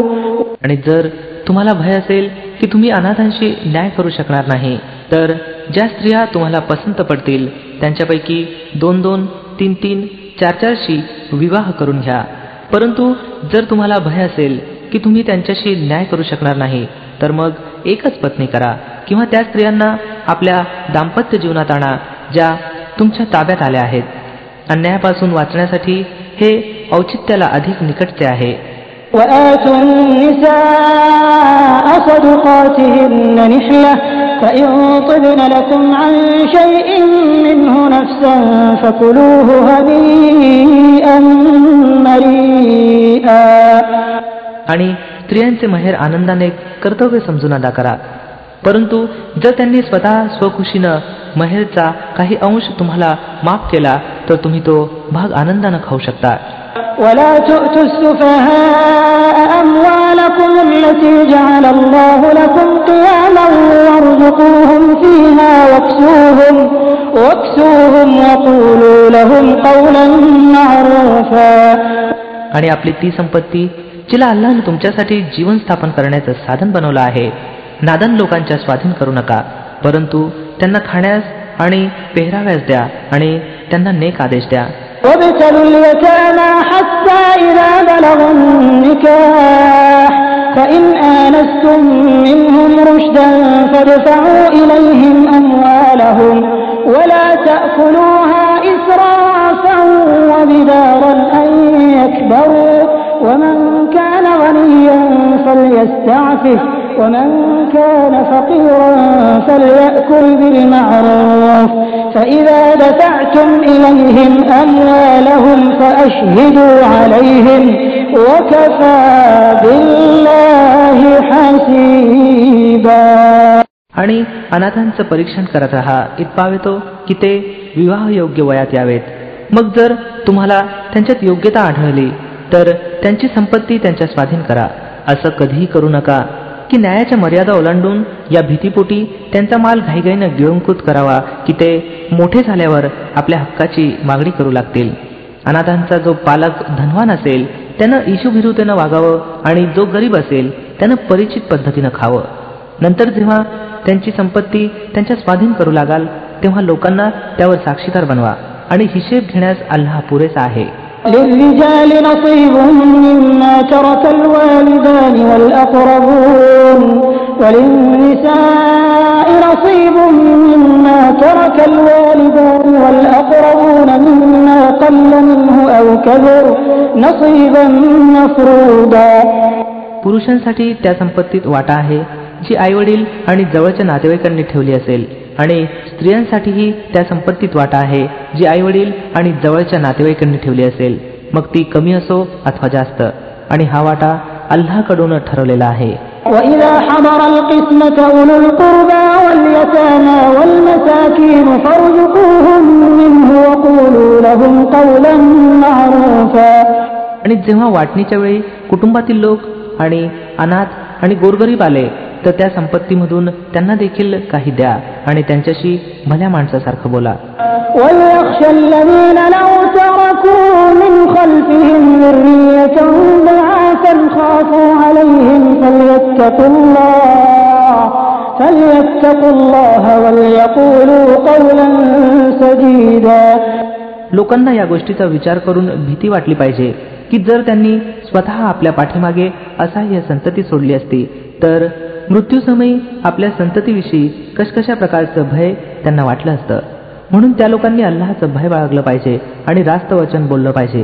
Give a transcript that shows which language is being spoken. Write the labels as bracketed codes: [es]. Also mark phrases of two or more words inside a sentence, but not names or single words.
[mr] आणि जर तुम्हाला भय असेल की तुम्ही अनाथांशी न्याय करू शकणार नाही, तर ज्या स्त्रिया तुम्हाला पसंत पडतील त्यांच्यापैकी 2-2, 3-3, 4-4शी विवाह करून घ्या. परंतु जर तुम्हाला भय असेल की तुम्ही त्यांच्याशी न्याय करू शकणार नाही, तर मग एकच पत्नी करा किंवा त्या स्त्रियांना आपल्या दाम्पत्य जीवनात आणा ज्या तुमच्या ताब्यात आल्या आहेत. अन्यायापासून वाचण्यासाठी हे औचित्याला अधिक निकटचे आहे. [ar] وآتوا النساء صدقاتهن نحلة فإن طبن لكم عن شيء منه نفسا فكلوه هنيئا مريئا. [mr] आणि स्त्रियांचे महेर आनंदाने कर्तव्य समजून अदा करा. परंतु जर त्यांनी स्वतः स्वखुशीनं महेरचा काही अंश तुम्हाला माफ केला तर तुम्ही तो भाग आनंदानं खाऊ शकता. [ar] ولا تؤتوا السفهاء أموالكم التي جعل الله لكم قياما وارزقوهم فيها واكسوهم وقولوا لهم قولا معروفا. [mr] आणि आपली ती संपत्ती जिला अल्लाहने तुमच्यासाठी जीवन स्थापन करण्याचं साधन बनवलं आहे, नादान लोकांच्या स्वाधीन करू नका, परंतु त्यांना खाण्यास आणि पेहराव्यास द्या आणि त्यांना नेक आदेश द्या. [ar] وابتلوا اليتامى حتى إذا بلغوا النكاح فإن آنستم منهم رشدا فادفعوا إليهم أموالهم ولا تأكلوها إسرافا وبدارا أن يكبروا ومن كان غنيا فليستعفف ومن كان فقيرا فليأكل بالمعروف فإذا دفعتم إليهم أموالهم فأشهدوا عليهم وكفى بالله حسيبا. [mr] आणि अनाथांचं परीक्षण करत राहा इतपावेतो की ते विवाहयोग्य वयात यावेत. मग जर तुम्हाला त्यांच्यात योग्यता आढळली तर त्यांची संपत्ती त्यांच्या स्वाधीन करा. असं कधीही करू नका की न्यायाच्या मर्यादा ओलांडून या भीतीपोटी त्यांचा माल घाईघाईनं गिळंकृत करावा की ते मोठे झाल्यावर आपल्या हक्काची मागणी करू लागतील. अनाथांचा जो पालक धनवान असेल त्यानं इशुभिरुतेनं वागावं आणि जो गरीब असेल त्यानं परिचित पद्धतीनं खावं. नंतर जेव्हा त्यांची संपत्ती त्यांच्या स्वाधीन करू लागाल तेव्हा लोकांना त्यावर साक्षीदार बनवा आणि हिशेब घेण्यास अल्लाह पुरेसा आहे. [ar] للرجال نصيب مما ترك الوالدان والأقربون وللنساء نصيب مما ترك الوالدان والأقربون مما قل منه أو كبر نصيبا مفروضا. [mr] पुरुषांसाठी त्या संपत्तीत वाटा आहे जी आईवडील आणि जवळच्या नातेवाईकांनी ठेवली असेल आणि स्त्रियांसाठीही त्या संपत्तीत वाटा आहे जी आईवडील आणि जवळच्या नातेवाईकांनी ठेवली असेल, मग ती कमी असो अथवा जास्त, आणि हा वाटा अल्लाहकडून ठरवलेला आहे. [ar] وإذا حضر القسمة أولو القربى واليتامى والمساكين فارزقوهم منه وقولوا لهم قولا معروفا. [mr] आणि जेव्हा वाटणीच्या वेळी कुटुंबातील लोक आणि अनाथ आणि गोरगरीब आले तर त्या संपत्तीमधून त्यांना देखील काही द्या आणि त्यांच्याशी भल्या माणसासारखं बोला. [ar] وَلْيَخْشَ الَّذِينَ لَوْ تَرَكُوا مِنْ خَلْفِهِمْ ذُرِّيَّةً ضِعَافًا خَافُوا عَلَيْهِمْ فَلْيَتَّقُوا اللَّهَ وَلْيَقُولُوا قَوْلًا سَدِيدًا. [mr] लोकांना या गोष्टीचा विचार करून भीती वाटली पाहिजे की जर त्यांनी स्वतः आपल्या पाठीमागे असहाय्य संतती सोडली असती तर मृत्यूसमयी आपल्या संततीविषयी कशा प्रकारचं भय त्यांना वाटलं असतं. म्हणून त्या लोकांनी अल्लाहचं भय बाळगलं पाहिजे आणि रास्त वचन बोललं पाहिजे.